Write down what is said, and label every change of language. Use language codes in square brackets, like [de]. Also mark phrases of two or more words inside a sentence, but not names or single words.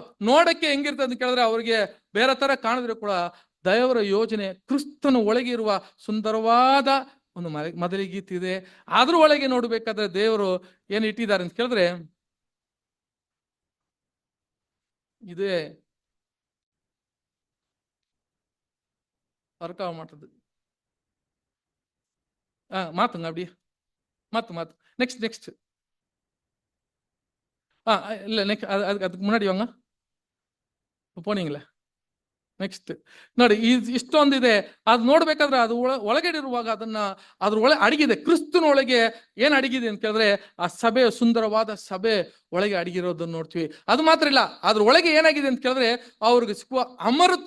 [kn] ನೋಡಕ್ಕೆ ಹೆಂಗಿರ್ತದೆ ಅಂತ ಕೇಳಿದ್ರೆ ಅವ್ರಿಗೆ ಬೇರೆ ತರ ಕಾಣಿದ್ರೆ ಕೂಡ ದೇವರ ಯೋಜನೆ ಕ್ರಿಸ್ತನ ಒಳಗಿರುವ ಸುಂದರವಾದ ಒಂದು ಮೊದಲೇ ಗೀತೆ ಇದೆ. ಅದ್ರ ಒಳಗೆ ನೋಡ್ಬೇಕಾದ್ರೆ ದೇವರು ಏನ್ ಇಟ್ಟಿದ್ದಾರೆ ಅಂತ ಕೇಳಿದ್ರೆ ಇದೇ ವರ್ಕ ಮಾಡ್ತದೆ. [ta] மாத்துங்க அப்படியே மாத்து நெக்ஸ்ட் இல்ல நெக்ஸ்ட் அதுக்கு முன்னாடி வாங்க, போனீங்களே [kn] ನೆಕ್ಸ್ಟ್ ನೋಡಿ, ಇಷ್ಟೊಂದಿದೆ. ಅದು ನೋಡ್ಬೇಕಾದ್ರೆ ಅದು ಒಳಗಡೆ ಇರುವಾಗ ಅದನ್ನ ಅದ್ರ ಅಡಗಿದೆ. ಕ್ರಿಸ್ತನೊಳಗೆ ಏನ್ ಅಡಗಿದೆ ಅಂತ ಕೇಳಿದ್ರೆ ಆ ಸಭೆ, ಸುಂದರವಾದ ಸಭೆ ಒಳಗೆ ಅಡಗಿರೋದನ್ನ ನೋಡ್ತೀವಿ. ಅದು ಮಾತ್ರ ಇಲ್ಲ, ಅದ್ರ ಒಳಗೆ ಏನಾಗಿದೆ ಅಂತ ಕೇಳಿದ್ರೆ ಅವ್ರಿಗೆ ಸಿಕ್ಕುವ ಅಮರತ್ವ.